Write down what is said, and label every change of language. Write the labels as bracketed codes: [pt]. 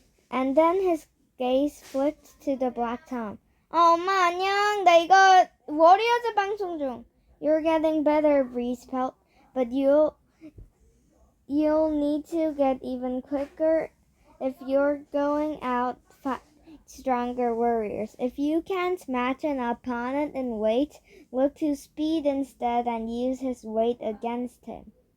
[en] And then his gaze flicked to the black Tom. [ko] 엄마 안녕. 나 이거 워리어즈 방송 중. [en] You're getting better, Breeze Pelt, but you'll need to get even quicker if you're going out fight stronger warriors. If you can't match an opponent in weight, look to speed instead and use his weight against him.